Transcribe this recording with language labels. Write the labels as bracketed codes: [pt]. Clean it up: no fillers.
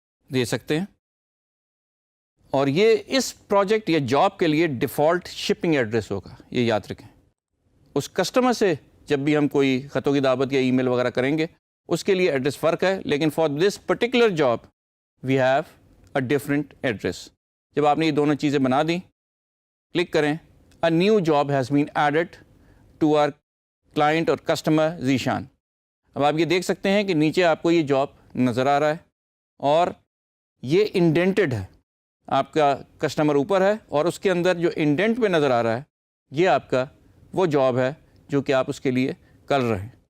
[ur] دے سکتے ہیں، اور یہ اس پروجیکٹ یا جاب کے لیے ڈیفالٹ شپنگ ایڈریس ہوگا، یہ یاد رکھیں۔ اس کسٹمر سے جب بھی ہم کوئی خطوں کی دعوت یا ای میل وغیرہ کریں گے اس کے لیے ایڈریس فرق ہے، لیکن [en] For this particular job we have a different address. [ur] جب آپ نے یہ دونوں چیزیں بنا دیں, کلک کریں, [en] a new job has been added to our client [ur] اور customer ذیشان. اب آپ یہ دیکھ سکتے ہیں کہ نیچے آپ کو یہ جاب نظر آ رہا ہے اور یہ انڈینٹڈ ہے. آپ کا کسٹمر اوپر ہے اور اس کے اندر جو انڈینٹ پہ نظر آ رہا ہے یہ آپ کا وہ جاب ہے جو کہ آپ اس کے لیے کر رہے ہیں.